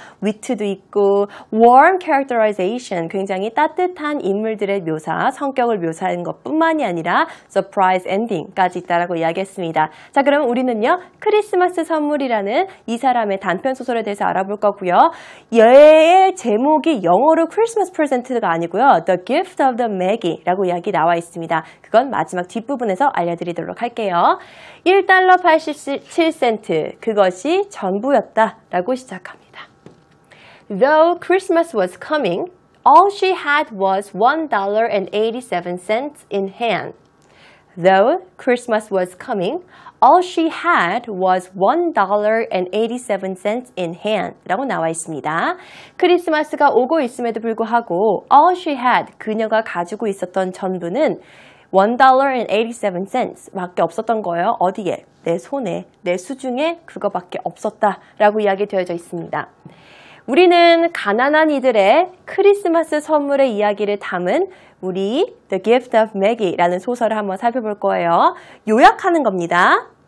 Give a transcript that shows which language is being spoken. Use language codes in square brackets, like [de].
[ko] 위트도 있고 [en] warm characterization, [ko] 굉장히 따뜻한 인물들의 묘사, 성격을 묘사하는 것뿐만이 아니라 서프라이즈 엔딩까지 있다라고 이야기했습니다. 자, 그럼 우리는요 크리스마스 선물이라는 이 사람의 단편 소설에 대해서 알아볼 거고요. 얘의 제목이 영어로 크리스마스 프레젠트가 아니고요. The Gift of the Maggie라고 이야기 나와 있습니다. 그건 마지막 뒷부분에서 알려드리도록 할게요. 1달러 87센트, 그것이 전부였다라고 시작합니다. [en] Though Christmas was coming, all she had was $1.87 in hand. Though Christmas was coming, all she had was $1.87 in hand [ko] 라고 나와 있습니다. 크리스마스가 오고 있음에도 불구하고 [en] all she had, [ko] 그녀가 가지고 있었던 전부는 $1.87 밖에 없었던 거예요. 어디에? 내 손에, 내 수중에 그거밖에 없었다라고 이야기 되어져 있습니다. 우리는 가난한 이들의 크리스마스 선물의 이야기를 담은 우리 The Gift of Maggie라는 소설을 한번 살펴볼 거예요. 요약하는 겁니다.